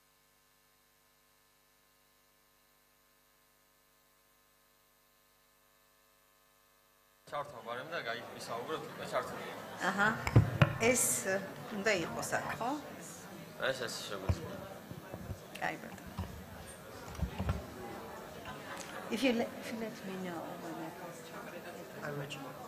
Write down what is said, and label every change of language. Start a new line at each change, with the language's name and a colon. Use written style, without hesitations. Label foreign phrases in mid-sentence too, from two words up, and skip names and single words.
Georgian: ეს უნდა იყოს აქ, ხო? ეს შეგვიძლია. კაი, ბატონო.
English: If you let me know when I post it. I'll let you know.